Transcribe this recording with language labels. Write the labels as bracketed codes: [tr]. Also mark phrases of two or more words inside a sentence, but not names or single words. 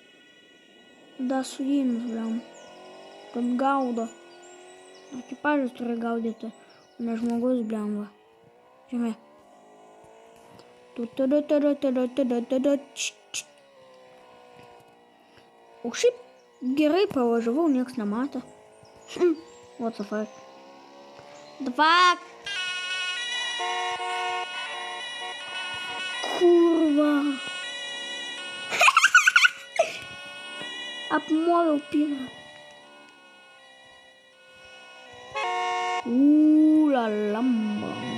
[lt] Da suėmus, bliam, kad gaudo. Ekipažas turi gaudyti, o ne žmogus, bliam, va. Žemė. O šiaip gerai pavažiavau, nieks nematė. [en] What the fuck? The fuck? [lt] Kurva. Apmoviau pirą. La lamba.